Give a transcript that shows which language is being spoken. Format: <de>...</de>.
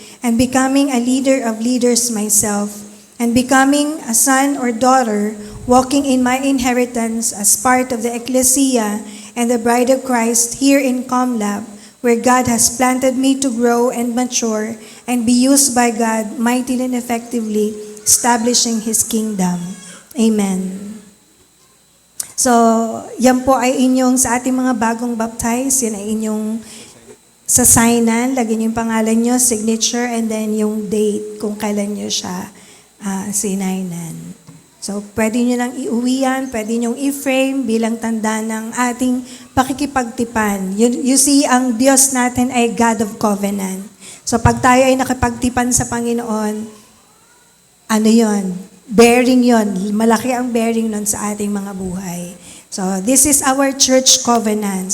<en>and becoming a leader of leaders myself, and becoming a son or daughter walking in my inheritance as part of the ecclesia and the bride of Christ here in ComLab, where God has planted me to grow and mature and be used by God mightily and effectively, establishing His kingdom. Amen.</en> <tl>So, yan po ay inyong, sa ating mga bagong baptize, yan ay inyong sasignan, lagyan niyo yung pangalan niyo, signature, and then yung date kung kailan niyo siya sinainan. So, pwede nyo lang iuwi yan, pwede nyo i-frame bilang tanda ng ating pakikipagtipan.</tl> <en>You see, ang Diyos natin ay God of Covenant.</en> <tl>So, pag tayo ay nakipagtipan sa Panginoon, ano yon? Bearing yon. Malaki ang bearing nun sa ating mga buhay.</tl> <en>So, this is our church covenant.</en>